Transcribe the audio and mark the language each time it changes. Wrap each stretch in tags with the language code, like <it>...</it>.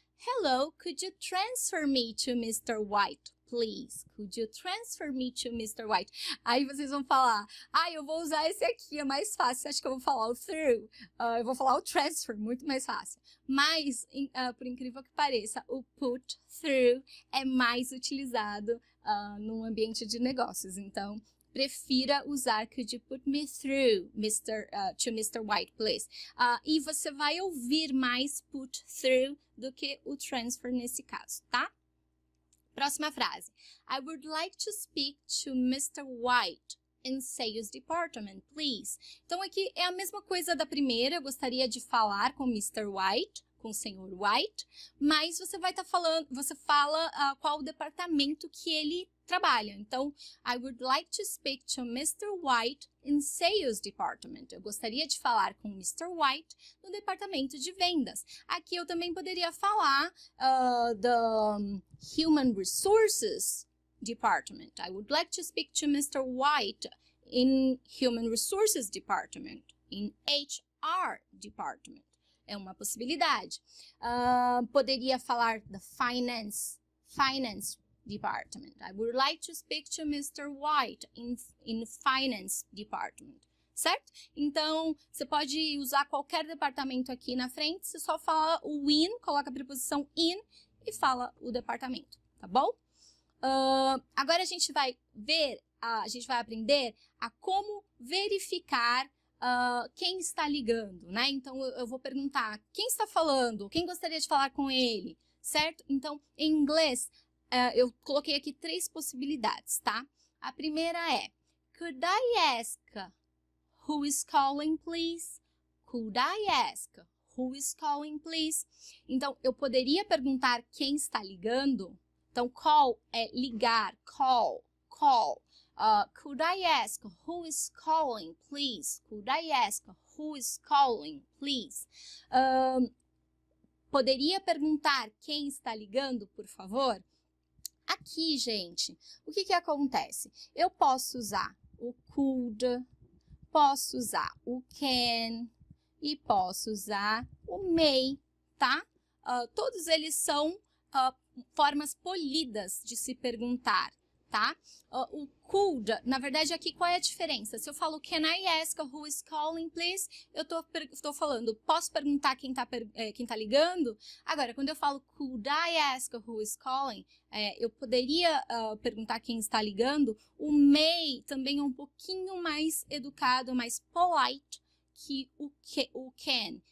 <en>Hello, could you transfer me to Mr. White, please? Could you transfer me to Mr. White?</en> <pt>Aí vocês vão falar, eu vou usar esse aqui, é mais fácil. Acho que eu vou falar o through. Eu vou falar o transfer, muito mais fácil. Mas, por incrível que pareça, o put through é mais utilizado num ambiente de negócios. Então, prefira usar</pt> <en>could you put me through to Mr. White, please.</en> <pt>E você vai ouvir mais put through do que o transfer nesse caso, tá? Próxima frase.</pt> <en>I would like to speak to Mr. White in Sales Department, please.</en> <pt>Então, aqui é a mesma coisa da primeira. Eu gostaria de falar com Mr. White, com o Sr. White, mas você vai estar falando, você fala qual o departamento que ele trabalha.</pt> <en>Então, I would like to speak to Mr. White in Sales Department.</en> <pt>Eu gostaria de falar com Mr. White no departamento de vendas. Aqui eu também poderia falar</pt> <en>the Human Resources Department. I would like to speak to Mr. White in Human Resources Department, in HR Department.</en> <pt>É uma possibilidade. Poderia falar</pt> <en>the Finance Department. I would like to speak to Mr. White in Finance Department.</en> <pt>Certo? Então, você pode usar qualquer departamento aqui na frente, você só fala o in, coloca a preposição in e fala o departamento, tá bom? Agora a gente vai aprender a como verificar quem está ligando, né? Então, eu vou perguntar, quem está falando? Quem gostaria de falar com ele? Certo? Então, em inglês, eu coloquei aqui 3 possibilidades, tá? A primeira é,</pt> <en>could I ask who is calling, please? Could I ask who is calling, please?</en> <pt>Então, eu poderia perguntar quem está ligando. Então, call é ligar, call.</pt> <en>Could I ask who is calling, please? Could I ask who is calling, please?</en> <pt>Poderia perguntar quem está ligando, por favor? Aqui, gente, o que acontece? Eu posso usar o could, posso usar o can e posso usar o may, tá? Todos eles são formas polidas de se perguntar, tá? O could, na verdade, aqui qual é a diferença? Se eu falo</pt> <en>can I ask who is calling, please?</en> <pt>Eu tô falando, posso perguntar quem tá ligando? Agora, quando eu falo</pt> <en>could I ask who is calling,</en> <pt>eu poderia perguntar quem está ligando. O may também é um pouquinho mais educado, mais polite que o can.</pt>